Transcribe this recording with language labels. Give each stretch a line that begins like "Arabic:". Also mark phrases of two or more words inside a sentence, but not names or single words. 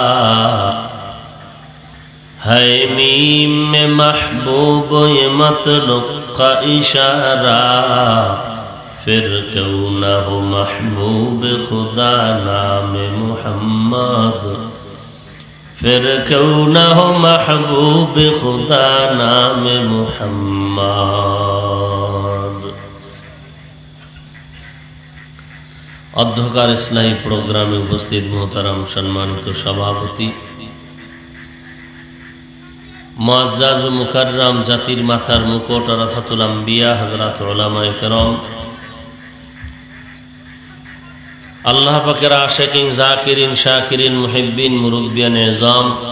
Urdu: ہے میم میں محبوب یہ مطلق کا اشارہ پھر کیوں نہ ہو محبوب خدا نام محمد پھر کیوں نہ ہو محبوب خدا نام محمد.
Bangla: অধ্যকার ইসলামী প্রোগ্রামে উপস্থিত মোহতারাম সম্মানিত সভাপতি মুআজ্জাজ ও মুকাররম জাতির মাথার মুকুট রাসাতুল আম্বিয়া হযরত উলামায়ে কেরাম আল্লাহ পাকের আশিকিন জাকিরিন শাকিরিন মুহিব্বিন মুরব্বিয়ান এজাম